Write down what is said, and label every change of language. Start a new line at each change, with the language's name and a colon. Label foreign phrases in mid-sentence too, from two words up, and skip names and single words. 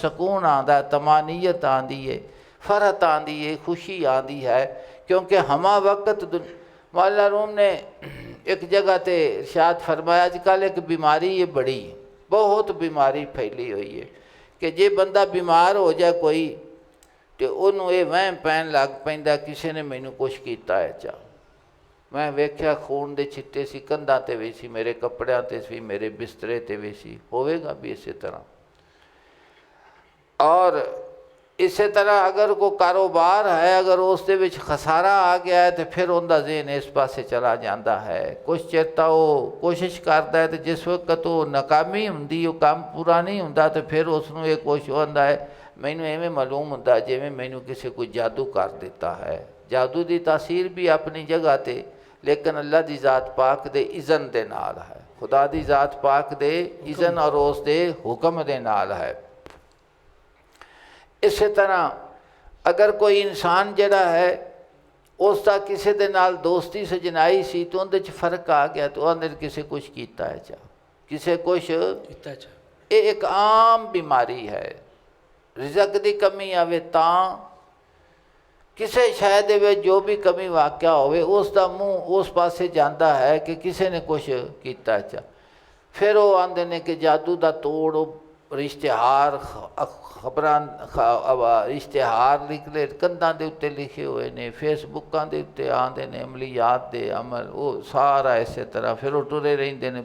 Punjabi: سکون آندا ہے، طمانینت آندی ہے، فرحت آندی ہے، خوشی آندی ہے، کیونکہ ہما وقت مولا روم نے ایک جگہ تے ارشاد فرمایا آج کل ایک بیماری یہ بڑی بہت بیماری پھیلی ہوئی ہے کہ جے بندہ بیمار ہو جائے کوئی تو انہوں یہ وہم پین لگ پیندا کسی نے مینوں کچھ کیتا ہے چاہ۔ میں ویکھیا خون دے چھٹے سی کندھاں تے وی سی، میرے کپڑیاں تے سی، میرے بسترے تے وی سی، ہوئے گا بھی اسی طرح۔ اور اسی طرح اگر کوئی کاروبار ہے اگر اس دے وچ خسارہ آ گیا ہے تو پھر ان دا ذہن اس پاسے چلا جاندہ ہے۔ کچھ چرتا وہ کوشش کرتا ہے تو جس وقت وہ ناکامی ہوندی وہ کام پورا نہیں ہوندا تو پھر اس نو یہ کوشش ہوندا ہے مینوں ایویں معلوم ہوندا جویں مینوں کسی کوئی جادو کر دیتا ہے۔ جادو دی تاثیر بھی اپنی جگہ تے، لیکن اللہ دی ذات پاک دے اذن دے نال ہے، خدا دی ذات پاک دے اذن اور اس دے حکم دے نال ہے۔ اسی طرح اگر کوئی انسان جڑا ہے اس دا کسی دے نال دوستی سجنائی سی تو اندر فرق آ گیا تو اندر کسی کچھ کیتا ہے چاہ ਕਿਸੇ ਕੁਛ ਕੀਤਾ ਚਾ ਇਹ ਇੱਕ ਆਮ ਬਿਮਾਰੀ ਹੈ। ਰਿਜ਼ਕ ਦੀ ਕਮੀ ਆਵੇ ਤਾਂ, ਕਿਸੇ ਸ਼ੈ ਦੇ ਵਿੱਚ ਜੋ ਵੀ ਕਮੀ ਵਾਕਿਆ ਹੋਵੇ ਉਸ ਦਾ ਮੂੰਹ ਉਸ ਪਾਸੇ ਜਾਂਦਾ ਹੈ ਕਿ ਕਿਸੇ ਨੇ ਕੁਛ ਕੀਤਾ ਚਾ। ਫਿਰ ਉਹ ਆਉਂਦੇ ਨੇ ਕਿ ਜਾਦੂ ਦਾ ਤੋੜ, ਉਹ ਇਸ਼ਤਿਹਾਰ ਖਬਰਾਂ ਇਸ਼ਤਿਹਾਰ ਨਿਕਲੇ ਕੰਧਾਂ ਦੇ ਉੱਤੇ ਲਿਖੇ ਹੋਏ ਨੇ, ਫੇਸਬੁੱਕਾਂ ਦੇ ਉੱਤੇ ਆਉਂਦੇ ਨੇ ਅਮਲੀਆਤ ਦੇ ਅਮਲ, ਉਹ ਸਾਰਾ ਇਸੇ ਤਰ੍ਹਾਂ ਫਿਰ ਉਹ ਟੁਰੇ ਰਹਿੰਦੇ ਨੇ।